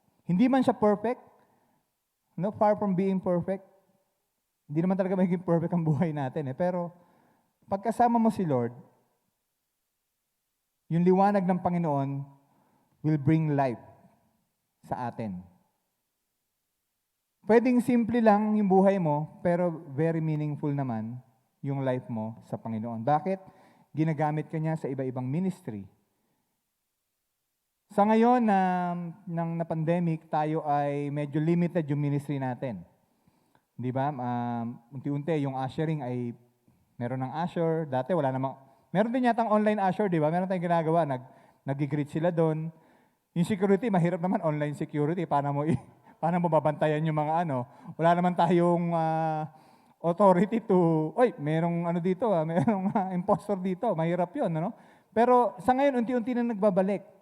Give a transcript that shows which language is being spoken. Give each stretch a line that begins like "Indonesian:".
Filipino: Hindi man siya
English: perfect, no, far from being perfect.
Filipino: Hindi naman talaga magiging perfect ang buhay natin eh. Pero pagkasama mo si Lord, yung liwanag ng Panginoon
English: will bring life
Filipino: sa atin. Pwedeng simple lang yung buhay mo, pero very meaningful naman yung life mo sa Panginoon. Bakit? Ginagamit ka niya sa iba-ibang ministry. Sa ngayon na pandemic, tayo ay medyo limited yung ministry natin. Di ba? Unti-unti yung ushering ay meron ng usher. Dati wala namang, meron din yatang online usher, di ba? Meron tayong ginagawa, nag-greet sila doon. Yung security, mahirap naman online security. Paano mo babantayan yung mga ano? Wala naman tayong authority to, merong ano dito, merong impostor dito. Mahirap yun, ano? Pero sa ngayon, unti-unti na nagbabalik.